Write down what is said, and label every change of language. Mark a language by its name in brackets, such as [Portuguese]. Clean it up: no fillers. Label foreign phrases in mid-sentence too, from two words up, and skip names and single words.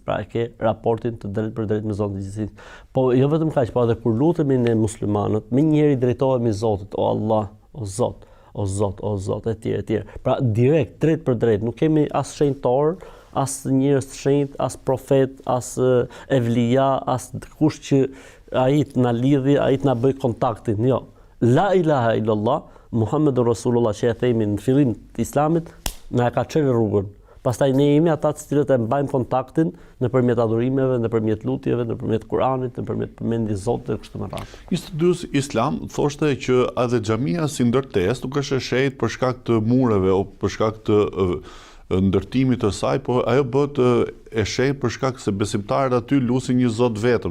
[Albanian] Pra e ke raportin të drejtpërdrejt me Zotin e gjithësisë. Po jo vetëm kaq, po edhe kur lutemi ne muslimanët, menjëherë drejtohemi Zotit, o Allah, o Zot, o Zot, o Zot, etj. Pra direkt, drejtpërdrejt, nuk kemi as shenjtor, as njerëz të shenjt, as profet, as evlija, as kush që ai të na lidhi, ai të na bëj kontaktin. Jo. [Arabic] لا إله إلا الله محمد رسول الله [Albanian] që e themi në fillim të Islamit, na e ka çelë rrugën. Pastaj ne jemi ata të cilët e mbajmë kontaktin nëpërmjet adhurimeve, nëpërmjet lutjeve, nëpërmjet Kuranit, nëpërmjet përmendjes Zotit dhe kështu me radhë. Instituti Islam thoshte që edhe xhamia si ndërtesë nuk është e shenjtë për shkak të mureve o për shkak të ndërtimit të saj, por ajo bëhet e shenjtë për shkak se besimtarët aty lusin një Zot vetëm.